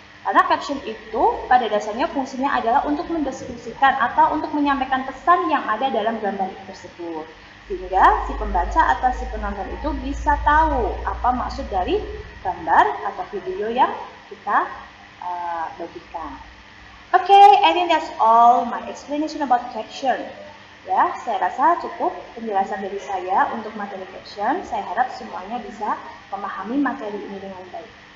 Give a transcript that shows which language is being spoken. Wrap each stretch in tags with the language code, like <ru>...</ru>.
<id>Karena caption itu pada dasarnya fungsinya adalah untuk mendeskripsikan atau untuk menyampaikan pesan yang ada dalam gambar tersebut. Sehingga si pembaca atau si penonton itu bisa tahu apa maksud dari gambar atau video yang kita bagikan.</id> <en>Okay, I think that's all my explanation about caption.</en> <id>Ya, saya rasa cukup penjelasan dari saya untuk materi caption. Saya harap semuanya bisa memahami materi ini dengan baik.</id>